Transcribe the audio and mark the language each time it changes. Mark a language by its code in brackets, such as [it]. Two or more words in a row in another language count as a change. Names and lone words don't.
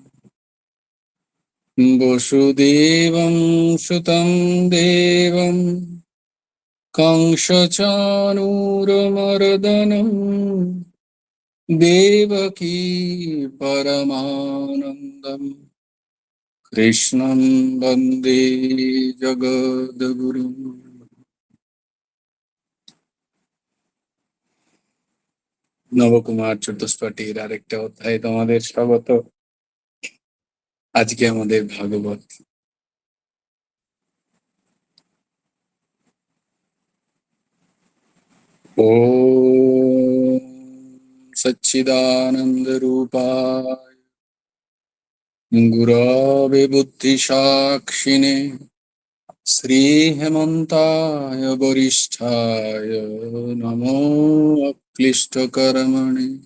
[sa] वसुदेवं सुतं देवं कंसचाणूरमर्दनं देवकी परमानन्दं कृष्णं वन्दे जगद्गुरुं। [bn] নবকুমার চতুষ্পটির আরেকটা অধ্যায় তোমাদের স্বাগত। আজকে আমাদের ভাগবত [sa] ओम सच्चिदानंद रूपाय गुरवे बुद्धिसाक्षिणे श्री हेमंताय वरिष्ठाय नमो अक्लिष्टकर्मणे।